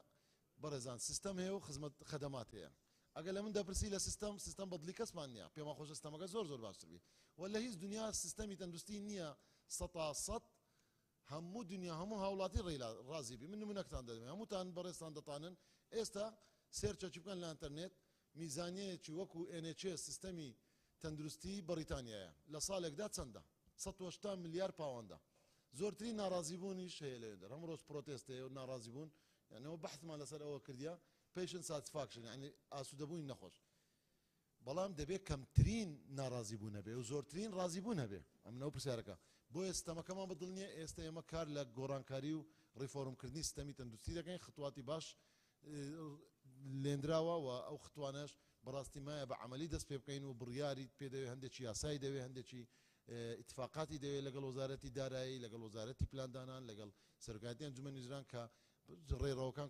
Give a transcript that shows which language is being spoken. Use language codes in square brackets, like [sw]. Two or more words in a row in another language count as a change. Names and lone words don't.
[ckb] بەڕێزان سیستەم هەیە و خزمەت خەدەمات هەیە ئەگەر لە من دەپرسی لە سیستەم بەدلی کەسمان نییە پێمان خۆش سیستەمەکە زۆر باشتر بی وە لە هیچ دنیا سیستەمی تەندروستی نییە 100% هەموو دنیا هەموو هاوڵاتی ڕازی بی من نمونەکتان دەدەمێ هەمووتان بەڕێستان دەتانن ئێستا سێرچەکی بکەن لە ئینتەرنێت میزانیەیەکی وەکو NHS سیستەمی تەندروستی بەریتانیایە لە ساڵێکدا چەندە 180 ملیار پاوەندە زۆرترین ناڕازیبوونیش هەیە لەوێدە هەموو ڕۆژ پرۆتێست هەیە و ناڕازیبوون یانەوە بەحثمان لەسەر ئەوە کردیا [en] patient satisfaction [ckb] یعنی ئاسوودەبووی نەخۆش بەڵام دەبێت کەمترین ناڕازیبوون هەبێ و زۆرترین ڕازیبوون هەبێ ئەمنەوە پرسیارەکە بۆیە سیستەمەکەمان بەدڵنیە ئێستا ئێمە کار لە گۆڕانکاری و ڕیفۆرمکردنی سیستەمی تەندروستی دەکەین خطواتی باش لێنراوە و ئەو خطوانەش بەڕاستی مایە بە عملی دەست پێ بکەین و بڕیاری پێدەوێت هەندێکی یاسایی دەوێت هەندێکی اتفاقاتی دەوێت لەگەڵ وەزارەتی دارایی لەگەڵ وەزارەتی پلاندانان لەگەڵ سەرۆکایەتی ئەنجومەنی ژنان کە ڕێڕەوەکان